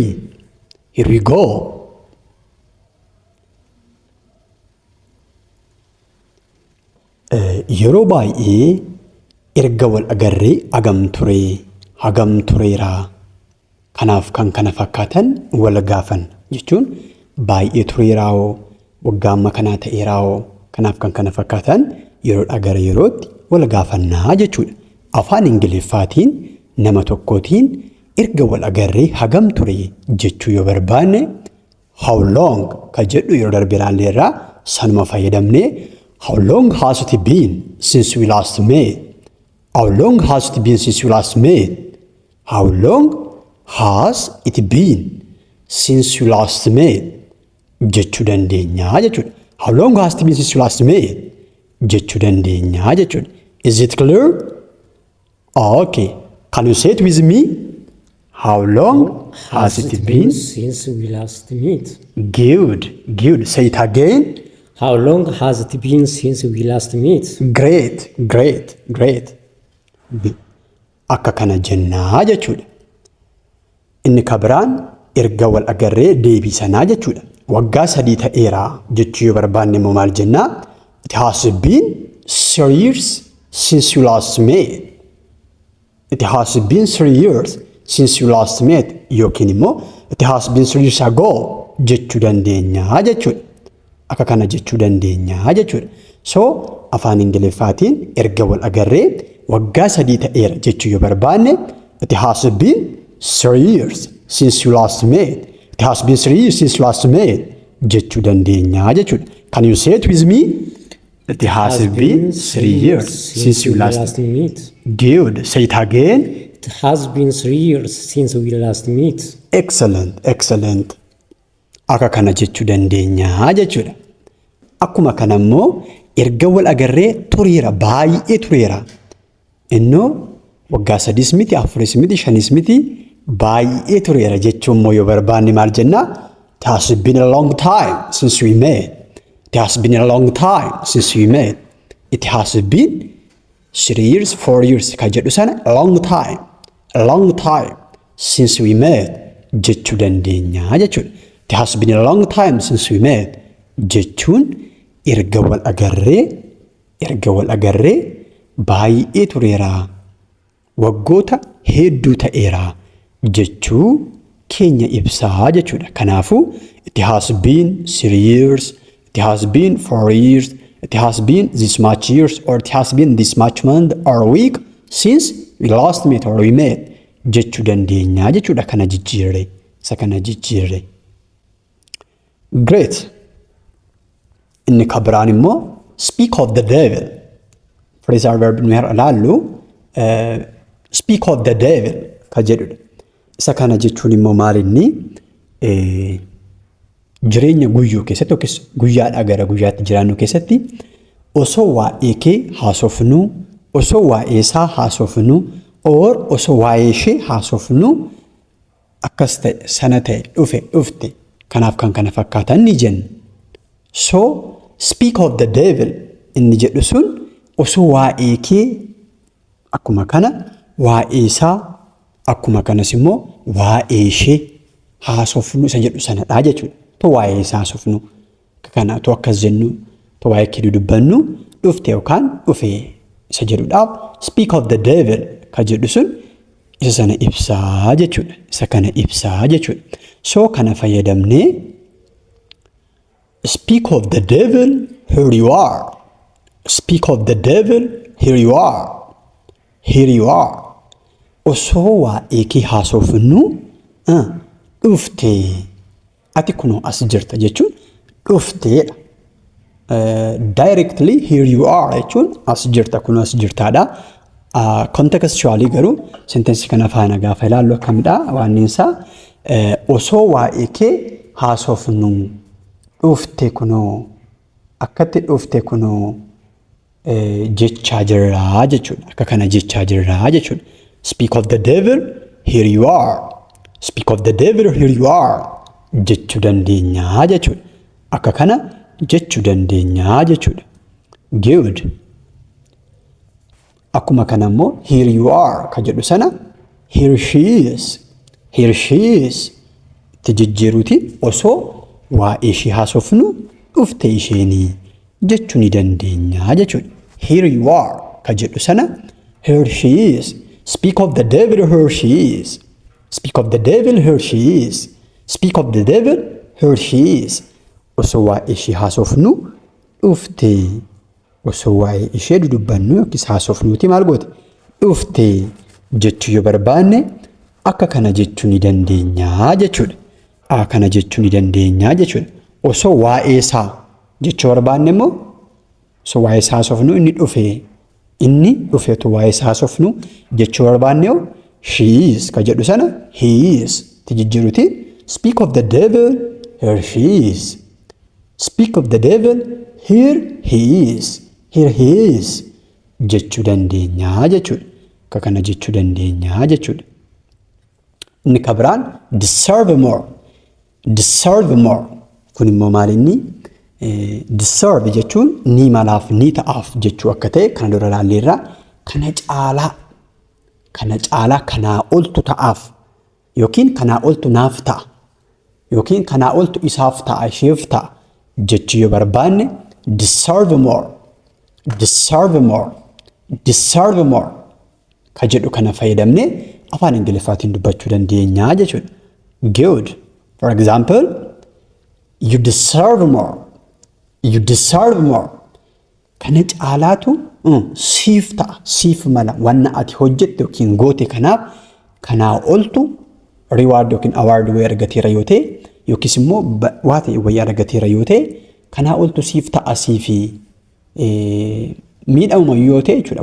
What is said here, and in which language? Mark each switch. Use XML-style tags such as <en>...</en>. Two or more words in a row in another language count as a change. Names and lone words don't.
<en>Here we go.</en> <om>Yeroo baay'ee erga wal agarree hagam tureera. Kanaaf kan kana fakkaatan wal gaafan jechuun baay'ee tureeraawoo waggaa amma kanaa ta'eeraawoo kanaaf kan kana fakkaatan yeroodha gara yerootti wal gaafannaa jechuudha. Afaan Ingiliffaatiin nama tokkootiin erga wal agarree hagam ture jechuu yoo barbaanne</om> <en>how long</en> <om>ka jedhu yeroo darbe ilaalleerraa sanuma fayyadamnee</om> <en>how long has it been since we last met? How long has it been since we last met? How long has it been since we last met?</en> <om>jechuu dandeenyaa jechuudha.</om> <en>How long has it been since we last met?</en> <om>jechuu dandeenyaa jechuudha.</om> <en>Is it clear? Okay. Can you say it with me? How long has it been since we last met? Good. Say it again. How long has it been since we last met? Great.</en> <om>Akka kana jennaa jechuudha. Inni kabiraan erga wal agarree deebisanaa jechuudha. Waggaa 3 ta'eera jechuu yoo barbaanne immoo maal jennaa?</om> <en>It has been 3 years since you last met. It has been 3 years since you last met.</en> <om>Yookiin immoo</om> <en>it has been 3 years ago</en> <om>jechuu dandeenyaa jechuudha. Akka kana jechuu dandeenyaa jechuudha. So afaan Ingiliffaatiin erga wal agarree waggaa 3 ta'eera jechuu yoo barbaanne</om> <en>it has been 3 years since you last met. It has been 3 years since you last met</en> <om>jechuu dandeenyaa jechuudha.</om> <en>Can you say it with me? It has been 3 years since you last met. Good. Say it again. It has been 3 years since we last met. Excellent.</en> <om>Akka kana jechuu dandeenyaa jechuudha. Akkuma kana immoo erga wal agarree tureera baay'ee tureera. Innoo waggaa 3 miti 4 miti 5 miti baay'ee tureera jechuun immoo yoo barbaanne maal jennaa?</om> <en>It has been a long time since we met. It has been a long time since we met. It has been 3 years, 4 years</en> <om>ka jedhu sana</om> <en>a long time since we met</en> <om>jechuu dandeenyaa jechuudha.</om> <en>It has been a long time since we met</en> <om>jechuun erga wal agarree baay'ee tureera waggoota hedduu ta'eera jechuu keenya ibsaa jechuudha.</om> <en>Kanaafuu it has been 3 years, it has been 4 years, it has been this much years, or it has been this much month or week since we last met or we met</en> <om>jechuu dandeenyaa jechuudha. Kana jijjiirre. Great. Inni kabiraan immoo</om> <en>speak of the devil. Phrasal verb</en> <om>nuyi ilaallu</om> <en>speak of the devil</en> <om>ka jedhudha. Isa kana jechuun immoo maal inni jireenya guyyuu keessatti yookiis guyyaadhaa gara guyyaatti jiraannu keessatti osoo waa'ee kee haasofnu, osoo waa'ee isaa haasofnu, osoo waa'ee ishee haasofnu akkas ta'e sana ta'e dhufte kanaaf kan kana fakkaatan ni jenna. So</om> <en>speak of the devil</en> <om>inni jedhu sun osoo waa'ee kee akkuma kana waa'ee isaa akkuma kanas immoo waa'ee ishee haasofnu isa jedhu sanadha jechuudha. To waa'ee isaa haasofnu kana to akkas jennu to waa'ee kee dubbannu dhufte yookaan dhufe isa jedhuudhaaf</om> <en>speak of the devil</en> <om>ka jedhu sun isa sana ibsaa jechuudha. Isa kana ibsaa jechuudha.</om> <en>So</en> <om>kana fayyadamnee</om> <en>speak of the devil here you are. Speak of the devil, here you are. Here you are.</en> <om>Osoo waa'ee kee haasofnu dhuftee ati kunoo as jirta jechuun dhufteedha.</om> <en>Directly here you are</en> <om>jechuun as jirta kunoo as jirtaadha. Contextually garuu sentensi kana faana gaafa ilaallu akkamidha waan isaa osoo waa'ee kee haasofnu dhufte kunoo akkatti dhufte kunoo jechaa jirraa jechuudha. Akka kana jechaa jirraa jechuudha.</om> <en>Speak of the devil, here you are. Speak of the devil, here you are.</en> <om>Jechuu dandeenyaa jechuudha. Akka kana jechuu dandeenyaa jechuudha.</om> <en>Good.</en> <om>Akkuma kana immoo</om> <en>here you are</en> <om>ka jedhu sana</om> <en>here she is. Here she is.</en> <om>Itti jijjiiruuti osoo waa'ee ishee haasofnu dhufte isheenii jechuu ni dandeenyaa jechuudha.</om> <en>Here you are</en> <om>ka jedhu sana</om> <en>here she is. Speak of the devil, here she is. Speak of the devil, here she is. Speak of the devil, here she is.</en> <om>Osoo waa'ee ishee haasofnu dhufte. Osoo waa'ee ishee dudubbannu yookiis haasofnuuti maal goote dhufte jechuu yoo barbaanne akka kana jechuu ni dandeenyaa jechuudha. Kana jechuu ni dandeenyaa jechuudha. Osoo waa'ee isaa jechuu barbaanne immoo osoo waa'ee isaa haasofnu inni dhufeetu waa'ee isaa haasofnu jechuu barbaanne</om> <en>she is</en> <om>ka jedhu sana</om> <en>he is</en> <om>itti jijjiiruuti.</om> <en>Speak of the devil, here she is. Speak of the devil, here he is. Here he is</en> <om>jechuu dandeenyaa jechuudha. Akka kana jechuu dandeenyaa jechuudha. Inni ka biraan</om> <en>deserve more. Deserve more.</en> <om>Kun immoo maal inni? Deserve jechuun ni malaaf ni ta'aaf jechuu akka ta'e kana dura ilaalleerra. Kana caalaa kanaa oltu ta'aaf yookiin kanaa oltu naaf ta'a yookiin kanaa oltu isaaf ta'a isheef ta'a jechuu yoo barbaanne</om> <en>deserve more. Deserve more. Deserve more.</en> <om>Ka jedhu kana fayyadamne afaan Ingiliffaatiin dubbachuu dandeenyaa jechuudha.</om> <en>Good. For example, you deserve more. You deserve more.</en> <om>Kana caalaatu siif ta'a. Siif mala. Wanna ati hojjette yookiin goote kanaaf kanaa oltu reward yookiin award wayii argateera yoo ta'e yookiis immoo waa ta'e wayii argateera yoo ta'e kanaa oltu siif ta'a siifi miidhama yoo ta'e jechuudha.</om>